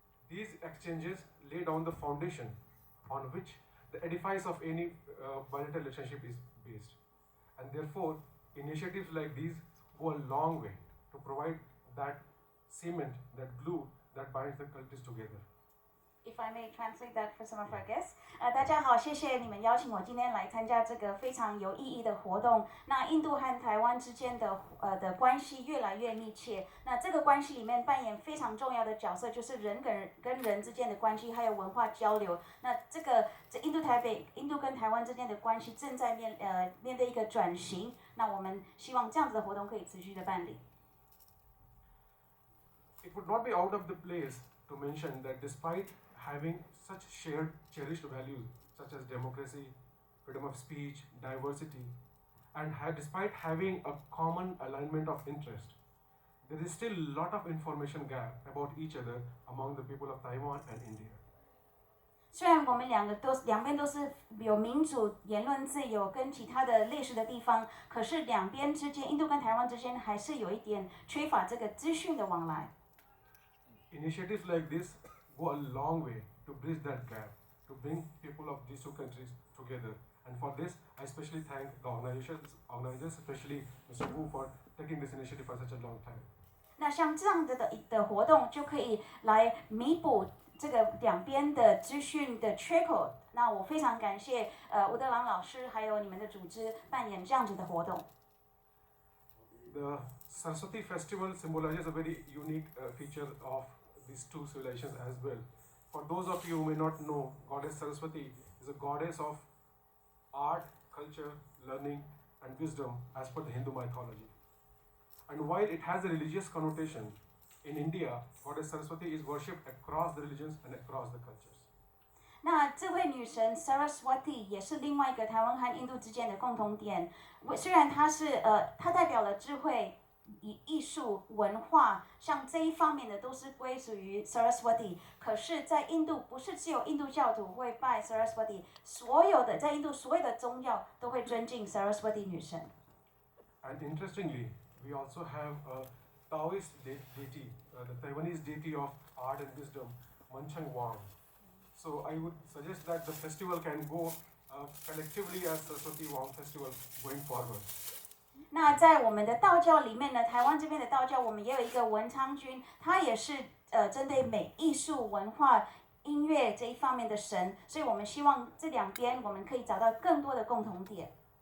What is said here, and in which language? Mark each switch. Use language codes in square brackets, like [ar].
[en] These exchanges lay down the foundation on which the edifice of any bilateral relationship is based. And therefore, initiatives like these go a long way to provide that cement, that glue that binds the cultures together. If I may translate that for some of our guests. [zh] 大家好，谢谢你们邀请我今天来参加这个非常有意义的活动。那印度和台湾之间的关系越来越密切。那这个关系里面扮演非常重要的角色，就是人跟人之间的关系，还有文化交流。那这印度跟台湾之间的关系正在面对一个转型。那我们希望这样子的活动可以持续的办理。 [en] It would not be out of the place to mention that despite having such shared, cherished values such as democracy, freedom of speech, diversity, and despite having a common alignment of interest, there is still a lot of information gap about each other among the people of Taiwan and India. [zh] 虽然我们两边都是有民主、言论自由跟其他的类似的地方，可是两边之间，印度跟台湾之间还是有一点缺乏这个资讯的往来。 [en] Initiatives like this go a long way to bridge that gap, to bring people of these two countries together. And for this, I especially thank the organizers, especially Mr. Wu, for taking this initiative for such a long time. [zh] 那像这样的活动就可以来弥补这个两边的资讯的缺口。那我非常感谢吴德郎老师还有你们的组织扮演这样子的活动。 [en] The Saraswati Festival symbolizes a very unique feature of these two civilizations as well. For those of you who may not know, Goddess Saraswati is a goddess of art, culture, learning, and wisdom as per the Hindu mythology. And while it has a religious connotation, in India, Goddess Saraswati is worshipped across the religions and across the cultures. [zh] 那这位女神 Saraswati 也是另外一个台湾和印度之间的共同点。虽然它代表了智慧、艺术、文化，像这一方面的都是归属于 Saraswati。可是，在印度不是只有印度教徒会拜 Saraswati， 在印度所有的宗教都会尊敬 Saraswati 女神。 [en] And interestingly, we also have a Taoist deity, the Taiwanese deity of art and wisdom, Manchang Wang. So I would suggest that the festival can go collectively as Saraswati Wang Festival going forward. [zh] 那在我们的道教里面呢，台湾这边的道教，我们也有一个文昌君，他也是针对美、艺术、文化、音乐这一方面的神，所以我们希望这两边我们可以找到更多的共同点。